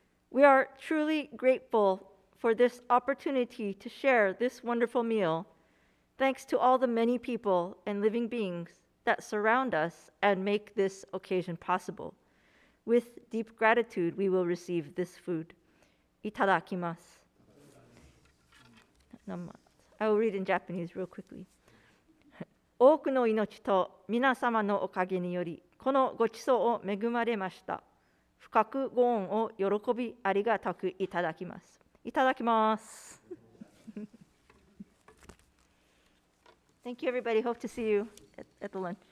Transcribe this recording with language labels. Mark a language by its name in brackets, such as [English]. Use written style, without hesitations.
[English] We are truly grateful for this opportunity to share this wonderful meal, thanks to all the many people and living beings that surround us and make this occasion possible. With deep gratitude, we will receive this food. Itadakimasu. I will read in Japanese real quickly. [Japanese] 多くの命と皆様のおかげにより、このごちそうを恵まれました。深くご恩を喜びありがたくいただきます。いただきます。 [English] Thank you, everybody. Hope to see you at the lunch.